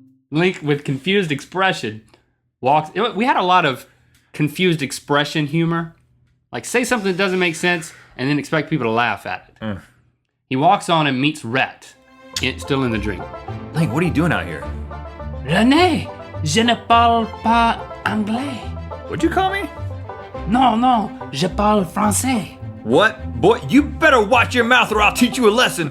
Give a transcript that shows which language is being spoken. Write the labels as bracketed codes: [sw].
[en] Link, with confused expression, walks... We had a lot of confused expression humor. Like, say something that doesn't make sense, and then expect people to laugh at it. He walks on and meets Rhett, still in the dream. Link, what are you doing out here? [fr] René, je ne parle pas anglais. [en] What'd you call me? [fr] Non, je parle français. [en] What? Boy, you better watch your mouth or I'll teach you a lesson.